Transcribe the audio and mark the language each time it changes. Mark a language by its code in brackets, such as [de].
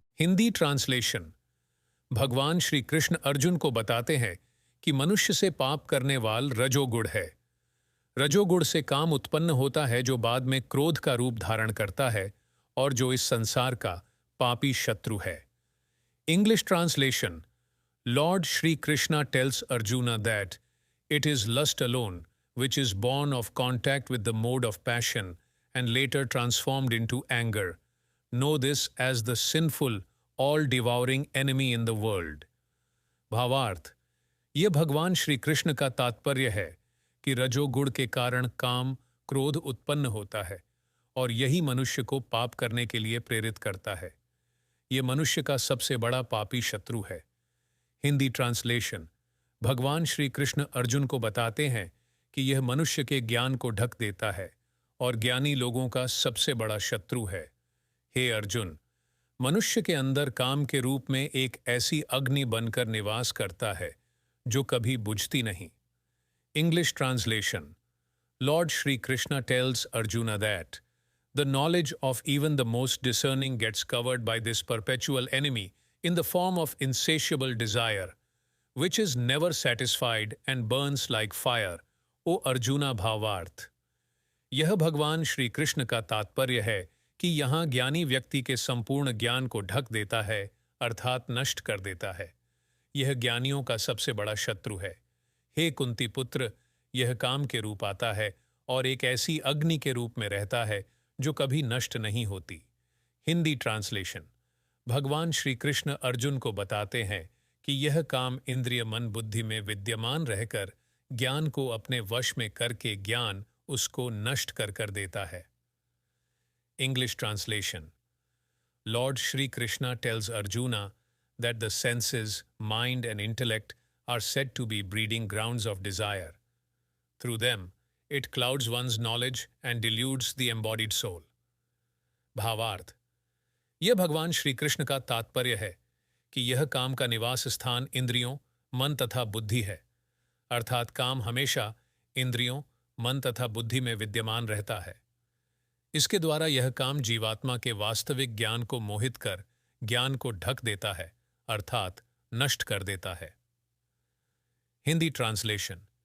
[hi] Hindi translation. भगवान श्री कृष्ण अर्जुन को बताते हैं कि मनुष्य से पाप करने वाल रजोगुण है। रजोगुण से काम उत्पन्न होता है जो बाद में क्रोध का रूप धारण करता है और जो इस संसार का पापी शत्रु है। English translation: Lord Shri Krishna tells Arjuna that it is lust alone which is born of contact with the mode of passion and later transformed into anger. Know this as the sinful, all-devouring enemy in the world. भावार्थ: ये भगवान श्री कृष्ण का तात्पर्य है कि रजोगुण के कारण काम, क्रोध उत्पन्न होता है और यही मनुष्य को पाप करने के लिए प्रेरित करता है। ये मनुष्य का सबसे बड़ा पापी शत्रु है। हिंदी ट्रांसलेशन। भगवान श्री कृष्ण अर्जुन को बताते हैं कि यह मनुष्य के ज्ञान को ढक देता है और ज्ञानी लोगों का सबसे बड़ा शत्रु है। हे अर्जुन, मनुष्य के अंदर काम के रूप में एक ऐसी अग्नि बनकर निवास करता है जो कभी बुझती नहीं। [en] English translation. Lord Shri Krishna tells Arjuna that the knowledge of even the most discerning gets covered by this perpetual enemy in the form of insatiable desire, which is never satisfied and burns like fire. O Arjuna [hi] भावार्थ: यह भगवान श्री कृष्ण का तात्पर्य है कि यहाँ ज्ञानी व्यक्ति के संपूर्ण ज्ञान को ढक देता है, अर्थात नष्ट कर देता है। यह ज्ञानियों का सबसे बड़ा शत्रु है। हे कुंती पुत्र, यह काम के रूप आता है और एक ऐसी अग्नि के रूप में रहता है जो कभी नष्ट नहीं होती। हिंदी ट्रांसलेशन। भगवान श्री कृष्ण अर्जुन को बताते हैं कि यह काम इंद्रिय मन बुद्धि में विद्यमान रहकर ज्ञान को अपने वश में करके ज्ञान उसको नष्ट कर देता है। [en] English translation. Lord Shri Krishna tells Arjuna that the senses, mind and intellect are said to be breeding grounds of desire. Through them it clouds one's knowledge and deludes the embodied soul. [hi] भावार्थ: यह भगवान श्री कृष्ण का तात्पर्य है कि यह काम का निवास स्थान इंद्रियों, मन तथा बुद्धि है, अर्थात काम हमेशा इंद्रियों, मन तथा बुद्धि में विद्यमान रहता है। इसके द्वारा यह काम जीवात्मा के वास्तविक ज्ञान को मोहित कर ज्ञान को ढक देता है, अर्थात नष्ट कर देता है। हिंदी ट्रांसलेशन।